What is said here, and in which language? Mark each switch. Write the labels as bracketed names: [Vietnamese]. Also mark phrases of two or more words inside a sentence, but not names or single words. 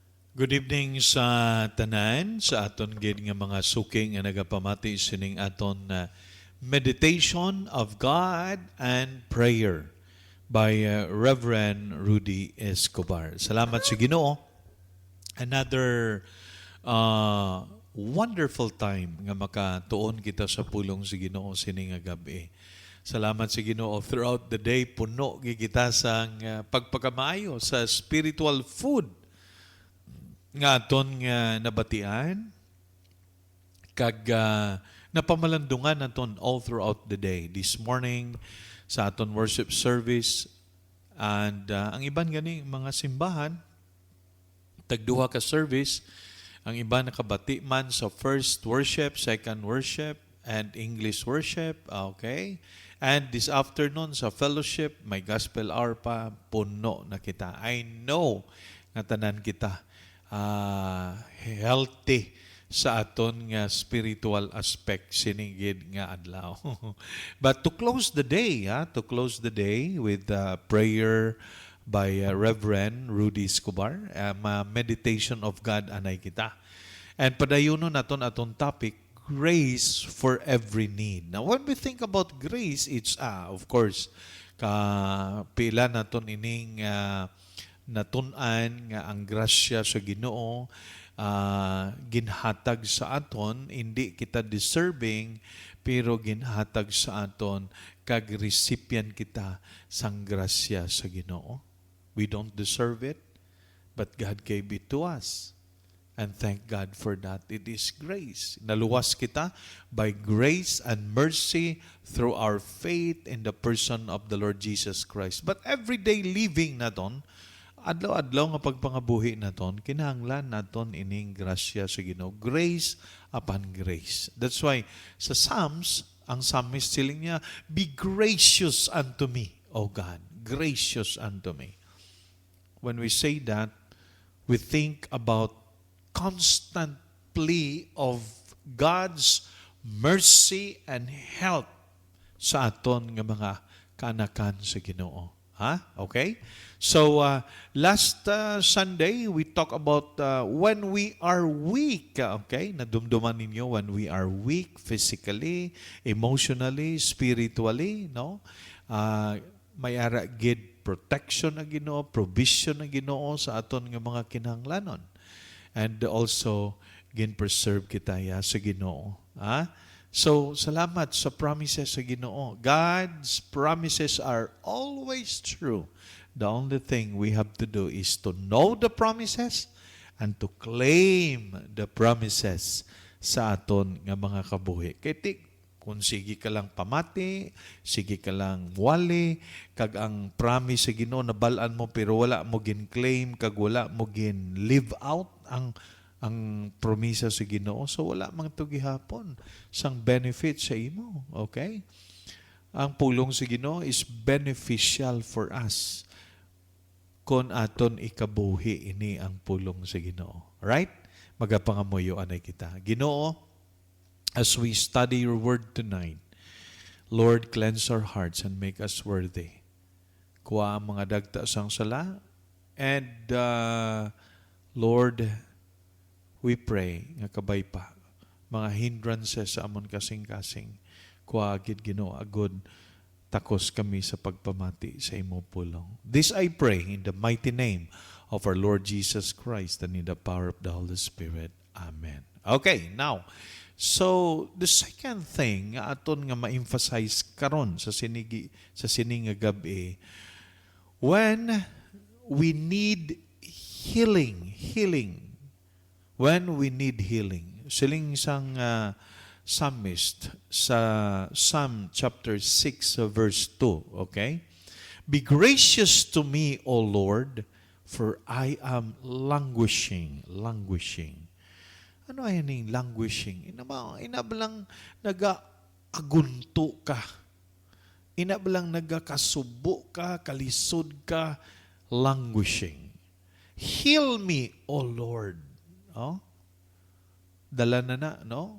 [English] Good evening [Hiligaynon] sa tanan, sa aton gid nga mga suking nga nagapamati sining aton [English] meditation of God and prayer by Reverend Rudy Escobar. [Hiligaynon] Salamat sa Ginoo. [English] Another wonderful time [Hiligaynon] nga makatuon kita sa pulong sa Ginoo sining nga gabi. Salamat sa Ginoo [English] throughout the day [Hiligaynon] puno gi kita sa pagpakamaayo sa [English] spiritual food [Hiligaynon] nga aton nga nabatian kag napamalandungan naton [English] all throughout the day. This morning [Hiligaynon] sa aton [English] worship service and [Hiligaynon] ang iban gani mga simbahan tagduha ka service, ang iba nakabati man sa [English] first worship, second worship, and English worship. Okay? And this afternoon [Hiligaynon] sa fellowship, may [English] gospel hour [Hiligaynon] pa, puno na kita. [English] I know [Hiligaynon] nga tanan kita healthy sa aton nga [English] spiritual aspect [Hiligaynon] sinigid nga adlaw. [English] But to close the day, with prayer by Reverend Rudy Escobar, meditation of God [Hiligaynon] anay kita. [English] And [Hiligaynon] padayuno naton aton [English] topic, grace for every need. Now when we think about grace, it's of course [Hiligaynon] pila naton ining natun-an nga ang grasya sa Ginoo ginhatag sa aton, hindi kita deserving pero ginhatag sa aton kag recipient kita sang grasya sa Ginoo. [English] We don't deserve it, but God gave it to us. And thank God for that. It is grace. [Hiligaynon] Naluwas kita [English] by grace and mercy through our faith in the person of the Lord Jesus Christ. But everyday living [Hiligaynon] naton, adlaw-adlaw nga pagpangabuhi naton, kinahanglan naton ining grasya sa Ginoo. [English] Grace upon grace. That's why sa Psalms, ang psalmist [Hiligaynon] siling niya, [English] be gracious unto me, O God. Gracious unto me. When we say that, we think about constant plea of God's mercy and help [Hiligaynon] sa aton nga mga kanakan sa Ginoo. [English] Okay? So, last Sunday, we talk about when we are weak. Okay? [Hiligaynon] Nadumduman ninyo [English] when we are weak physically, emotionally, spiritually. No? [Hiligaynon] May ara gid protection na Ginoo, provision na Ginoo sa aton nga mga kinahanglanon. [English] And also, [Hiligaynon] gin-preserve kita sa Ginoo. So, salamat sa promises sa Ginoo. [English] God's promises are always true. The only thing we have to do is to know the promises and to claim the promises [Hiligaynon] sa aton nga mga kabuhi. Kaya kung sige ka lang pamati, sige ka lang wali, kag ang promise sa Ginoo nabalaan mo pero wala mo gin-claim, kag wala mo gin-live out ang promisa sa Ginoo, so wala mang to gihapon sang benefit sa imo. Okay? Ang pulong sa Ginoo [English] is beneficial for us [Hiligaynon] kon aton ikabuhi ini ang pulong sa Ginoo. Right? Magapangamuyo anay kita. Ginoo, [English] as we study your word tonight, Lord, cleanse our hearts and make us worthy. [Hiligaynon] Kuha ang mga dagta sang sala. [English] And Lord, we pray [Hiligaynon] nga kabay pa mga hindrances sa amon kasing-kasing. Kuha agid Ginoo agud takos kami sa pagpamati sa imo pulong. [English] This I pray in the mighty name of our Lord Jesus Christ and in the power of the Holy Spirit. Amen. Okay, now, so the second thing [Hiligaynon] nga aton nga ma-emphasize karon sa sining nga gabi, [English] when we need healing. When we need healing. [Hiligaynon] Siling isang psalmist sa Psalm chapter 6 verse 2, okay? [English] Be gracious to me, O Lord, for I am languishing. [Hiligaynon] Ano ay ning languishing? Inabalang nag-agunto ka. Inabalang nagakasubo ka, kalisod ka, [English] languishing. Heal me, O Lord. [Hiligaynon] Dala na, no?